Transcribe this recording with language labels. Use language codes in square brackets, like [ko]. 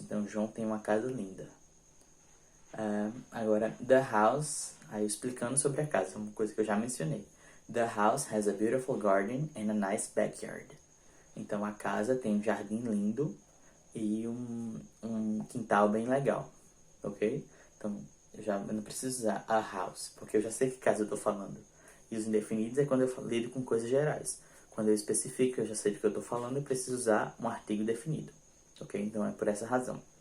[pt] Então, João tem uma casa linda. Agora, the house, aí explicando sobre a casa, uma coisa que eu já mencionei. [en] The house has a beautiful garden and a nice backyard. [pt] Então, a casa tem um jardim lindo e um quintal bem legal, ok? Então, eu não preciso usar a house, porque eu já sei que casa eu tô falando. E os indefinidos é quando eu lido com coisas gerais. Quando eu especifico, eu já sei do que eu tô falando, eu preciso usar um artigo definido. Ok? Então, é por essa razão.